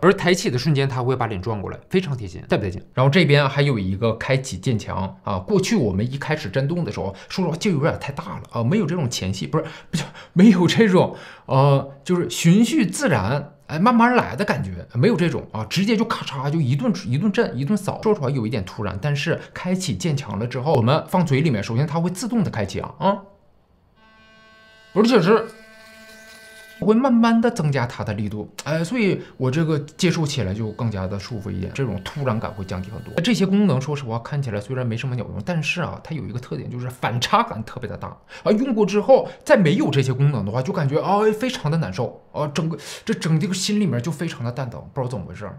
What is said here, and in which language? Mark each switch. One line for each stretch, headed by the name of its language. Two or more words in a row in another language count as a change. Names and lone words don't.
Chinese: 而抬起的瞬間，它會把臉轉過來，非常貼心，帶不帶勁？然後這邊還有一個開啟漸強啊，過去我們一開始震動的時候，說實話勁有點太大了啊，沒有這種前戲，不是沒有這種就是循序自然。慢慢來的感覺，沒有這種啊，直接就咔嚓就一頓震一頓掃，說實話有一點突然，但是開啟漸強了之後，我們放嘴裡面，首先它會自動的開啟而且是會慢慢的增加它的力度，所以我這個接受起來就更加的舒服一點，這種突然感會降低很多。这些功能說實話看起來雖然沒什麼鳥用，但是啊，它有一個特點就是反差感特別的大啊。用過之後，再沒有這些功能的話，就感覺非常的難受啊，整個心裡面就非常的蛋疼，不知道怎麼回事。